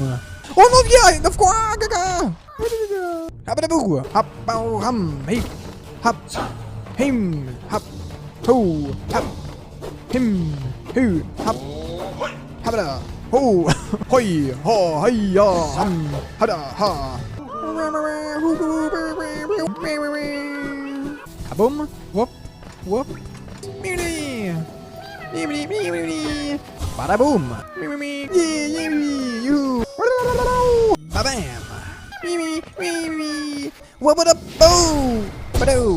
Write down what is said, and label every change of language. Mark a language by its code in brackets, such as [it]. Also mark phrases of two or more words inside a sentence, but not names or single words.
[en] Oh no, yeah, of course. Habadaboo, hop, bow, hum, hey, hop, him, hop, ho, hop, him, who, hop, habada, ho, hoi, ho, hi, ya, hum, hada, ha. Kaboom, whoop, mini, badaboom, you, babam. What up? Oh! Badoom!